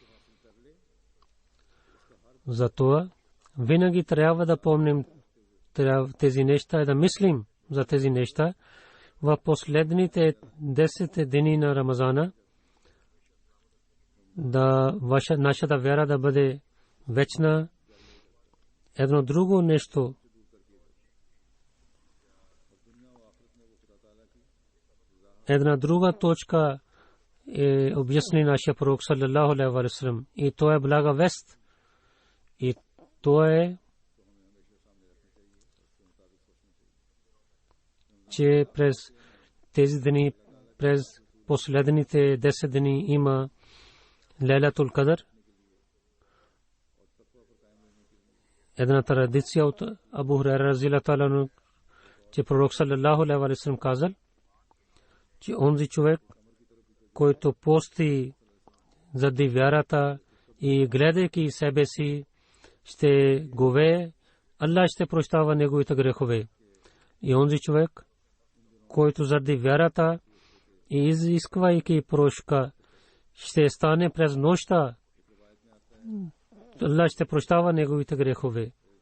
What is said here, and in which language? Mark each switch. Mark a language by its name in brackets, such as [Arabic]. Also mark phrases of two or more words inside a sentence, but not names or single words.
[Bulgarian] Затова винаги трябва да помним тези неща и да мислим за тези неща в последните 10 дни на Рамазана, да нашата вяра да бъде вечна. Едно друго нещо, една друга точка е обясни нашия пророк [Arabic] صلى الله عليه وسلم, [Bulgarian] и то е блага вест. И то е, че през тези дни, през последните 10 дни има Лейлатул Кадър. Една традиция от Абу Хурайра [Arabic] رضي الله تعالى عنه, [Bulgarian] че пророк [Arabic] صلى الله عليه وسلم [Bulgarian] казал, че онзи човек, който пости заради вярата и гледайки себе си, ще говее, Аллах ще прощава неговите грехове. И онзи човек, който заради вярата и изисквайки прошка, ще стане през нощта Allah ще прощава неговите грехове.